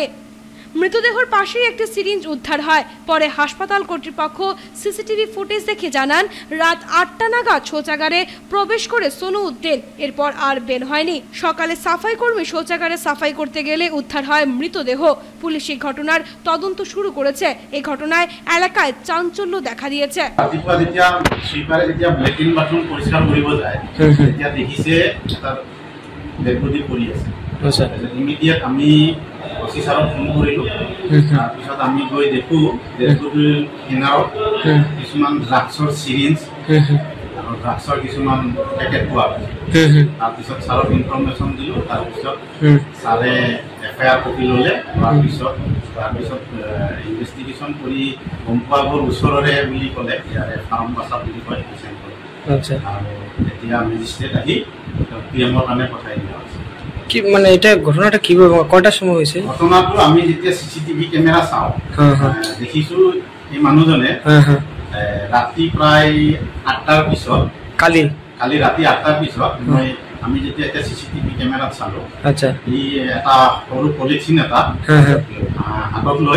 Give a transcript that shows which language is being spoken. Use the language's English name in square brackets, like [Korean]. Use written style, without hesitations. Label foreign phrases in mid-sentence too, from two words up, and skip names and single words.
[Bangla] মৃতদেহর পাশেই একটি সিরিঞ্জ উদ্ধার হয়। পরে হাসপাতাল কর্তৃপক্ষ সিসিটিভি ফুটেজ দেখে জানান রাত 8টা নাগাদ শৌচাগারে প্রবেশ করে সোনু উদ্দিন, এরপর আর বের হয়নি। সকালে সাফাই কর্মী শৌচাগারে সাফাই করতে গেলে উদ্ধার হয় মৃতদেহ। পুলিশ এই ঘটনার তদন্ত শুরু করেছে। এই ঘটনায় এলাকায় চাঞ্চল্য দেখা দিয়েছে। [Assamese] আমি অফিচাৰক ফোন কৰিলোঁ। তাৰপিছত আমি গৈ দেখোঁ ডেডবডিৰ কিনাৰত কিছুমান ড্ৰাগছৰ চিৰিঞ্জ আৰু ড্ৰাগছৰ কিছুমান পেকেট পোৱা গৈছে। তাৰপিছত ছাৰক ইনফৰ্মেশ্যন দিলোঁ। তাৰপিছত ছাৰে FIR কপি ল'লে। তাৰপিছত ইনভেষ্টিগেশ্যন কৰি গম পোৱা গ'ল ওচৰৰে বুলি ক'লে, ইয়াৰে ফাৰ্মবাচা বুলি কয়। আৰু এতিয়া মেজিষ্ট্ৰেট আহি PMৰ কাৰণে পঠাই দিয়া হৈছে। [Bangla] কি মানে এটা ঘটনাটা কিভাবে কয়টার সময় হয়েছে? [Assamese] ঘটনাটো আমি যেতিয়া CCTV ক্যামেরা চাও দেখিছো এই মানুহজনে ৰাতি প্ৰায় 8টাৰ পিছত কালি ৰাতি 8টাৰ পিছত মই আমি যেতিয়া এটা চিচিটিভি কেমেৰাত চালো আচ্ছা ই এটা সৰু পলিথিন এটা হাতত লৈ